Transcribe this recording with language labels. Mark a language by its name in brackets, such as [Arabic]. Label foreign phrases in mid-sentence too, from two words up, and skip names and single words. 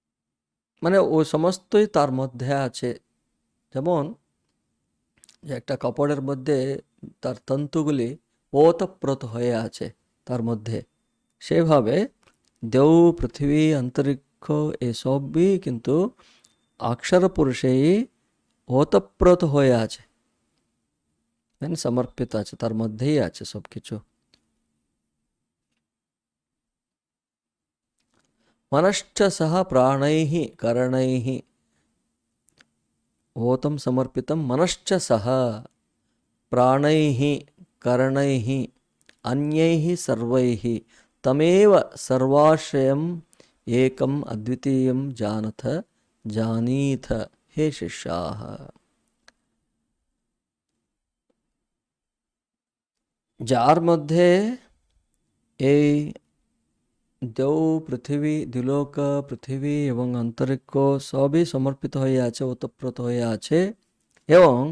[Bangla] ও সমস্তই তার মধ্যে আছে যেমন যে একটা কাপড়ের মধ্যে তার তন্তুগুলি ওতপ্রোত হয়ে আছে তার মধ্যে সেভাবে দেব পৃথিবী অন্তরিক্ষ এসবই কিন্তু অক্ষর পুরুষেই ওতপ্রোত হয়ে আছে মানে সমর্পিত আছে, তার মধ্যেই আছে সব কিছু। [Sanskrit] मनश्च सह प्राणैः करणैः ओतं समर्पितं मनश्च सह प्राणैः करणैः अन्यैः सर्वैः तमेव सर्वाश्रयम् एकम् अद्वितीयं जानथ जानीथ हे शिष्याः। [Bangla] যার মধ্যে এই দেও পৃথিবী, দ্বিলোক পৃথিবী এবং অন্তরিক্ষ সবই সমর্পিত হয়ে আছে, ওতপ্রোত হয়ে আছে, এবং